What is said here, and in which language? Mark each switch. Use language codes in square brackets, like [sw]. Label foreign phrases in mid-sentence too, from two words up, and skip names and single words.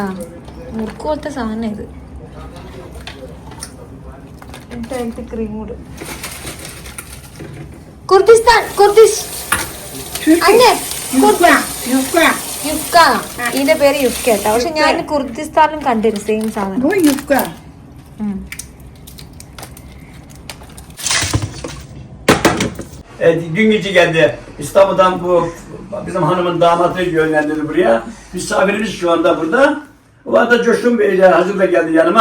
[ml] മുറുക്ക് പോലത്തെ സാധനം ഇത്. എന്നിട്ട് ക്രീം കൂടെ. കുർദിഷ് യുക്ക. ഇതിന്റെ പേര് യുക്ക കേട്ടോ. പക്ഷെ ഞാൻ കുർദിസ്ഥാനിലും കണ്ടിരുന്നു സെയിം സാധനം. [tr] Dün gece geldi. İstanbul'dan bu bizim hanımın damatı yönlendirdi buraya. Misafirimiz şu anda burada. O arada Coşkun Bey de hazır da geldi yanıma.